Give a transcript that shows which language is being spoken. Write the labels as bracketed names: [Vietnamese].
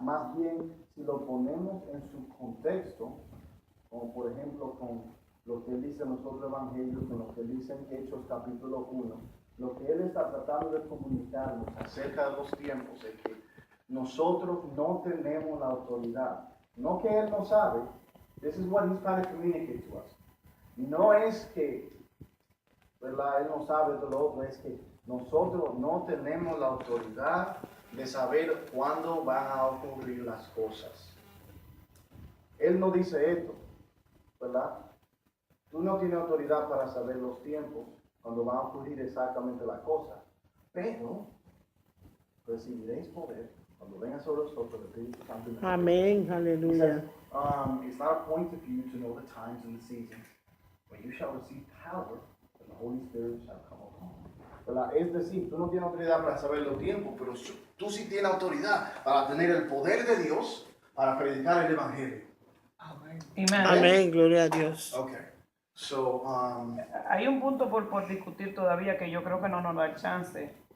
[Spanish] Más bien, si lo ponemos en su contexto, como por ejemplo con lo que él dice en los otros evangelios, con lo que él dice en Hechos capítulo 1, lo que él está tratando de comunicarnos acerca de los tiempos es que nosotros no tenemos la autoridad. No que él no sabe, [English] this is what he's trying to communicate to us. [Spanish] No es que, ¿verdad? Él no sabe de lo otro, es que nosotros no tenemos la autoridad de saber cuándo van a ocurrir las cosas. Él no dice esto, ¿verdad? Tú no tienes autoridad para saber los tiempos, cuando van a ocurrir exactamente las cosas, pero recibiréis poder cuando venga sobre vosotros el Espíritu Santo. Amén, [English] He says, [Spanish] aleluya. [English] it's not appointed for you to know the times and the seasons, but you shall receive power, and the Holy Spirit shall come upon you. [Spanish] ¿Verdad? Es decir, tú no tienes autoridad para saber los tiempos, pero tú sí tienes autoridad para tener el poder de Dios para predicar el Evangelio. [English] amen. [Spanish] Amén, gloria a Dios. [English] Okay. So, [Spanish] Hay un punto por discutir todavía que yo creo que no nos da el chance.